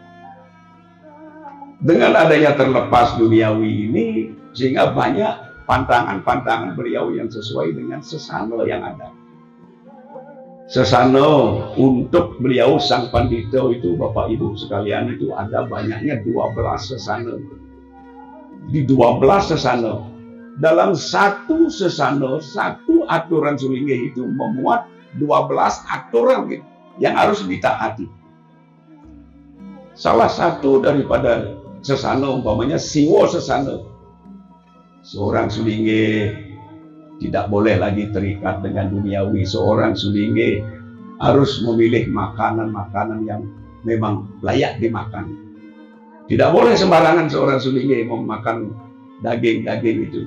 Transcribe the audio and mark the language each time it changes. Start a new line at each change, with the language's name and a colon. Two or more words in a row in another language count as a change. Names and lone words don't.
Indonesian: Dengan adanya terlepas duniawi ini, sehingga banyak pantangan-pantangan beliau yang sesuai dengan sesana yang ada. Sesana untuk beliau sang pandita itu, Bapak Ibu sekalian, itu ada banyaknya 12 sesana. Di 12 sesana, dalam satu sesana, satu aturan sulingge itu memuat 12 aturan yang harus ditaati. Salah satu daripada sesana umpamanya siwa sesana. Seorang sulingge tidak boleh lagi terikat dengan duniawi. Seorang sulingge harus memilih makanan-makanan yang memang layak dimakan. Tidak boleh sembarangan seorang sulingge memakan daging-daging itu.